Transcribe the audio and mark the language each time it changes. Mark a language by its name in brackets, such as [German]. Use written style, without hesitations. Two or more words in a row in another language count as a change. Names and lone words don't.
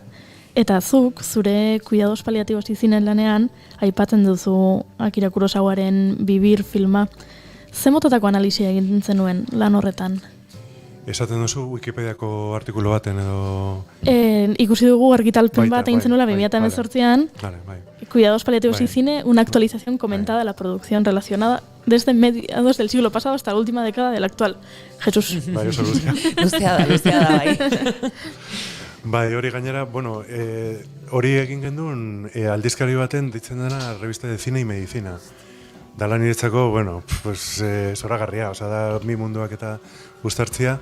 [Basque] Eta zuk, zure Cuidados Paliativos izinen lanean, aipatzen duzu Akira Kurosawaren Bibir filma. Ze mototako analisia egin zenuen lan horretan? Esaten duzu Wikipediako artikulu baten edo... Ikusi dugu argitalpen bat egin zenuela 2018an. [Spanish] Cuidados Paliativos y Cine, una actualización comentada de la producción relacionada desde mediados del siglo pasado hasta la última década del actual. Jesús. [Basque] Bai, oso luzea. Luzea da, bai. Bai, hori gainera, bueno, hori egin gendun aldizkari baten ditzen dena Revista de Cine y Medicina. Dala niretzako, bueno, pues zoragarria, osea da mi munduak eta gustartzia.